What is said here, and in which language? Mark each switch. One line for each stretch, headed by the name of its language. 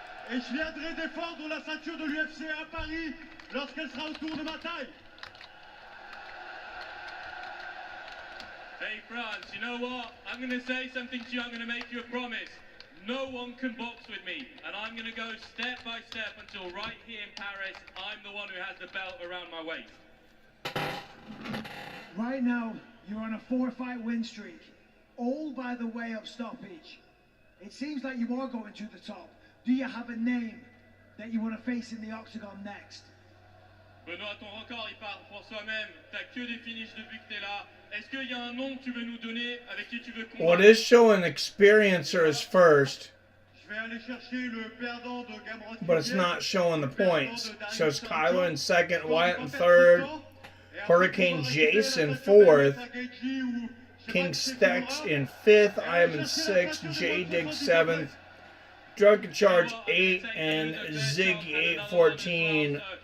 French: Et je viendrai défendre la ceinture de l'UFC à Paris lorsqu'elle sera autour de ma taille.
English: Hey France, you know what? I'm going to say something to you. I'm going to make you a promise. No one can box with me, and I'm going to go step by step until right here in Paris, I'm the one who has the belt around my waist. Right now, you're on a 4-fight win streak, all by the way of stoppage. It seems like you are going to the top. Do you have a name that you want to face in the octagon next?
French: Benoît, ton record, il parle pour soi-même. T'as que des finishes depuis que t'es là. Est-ce qu'il y a un nom que tu veux nous donner avec qui tu veux combattre?
English: What is showing experiencers first,
French: Je vais aller chercher le perdant de Gamrot.
English: but it's not showing the points. It shows Kyla in second, Wyatt in third, Hurricane Jace in fourth, King Stex in fifth, I am in sixth, J-Dig seventh, Drunken Charge 8, and Ziggy 814,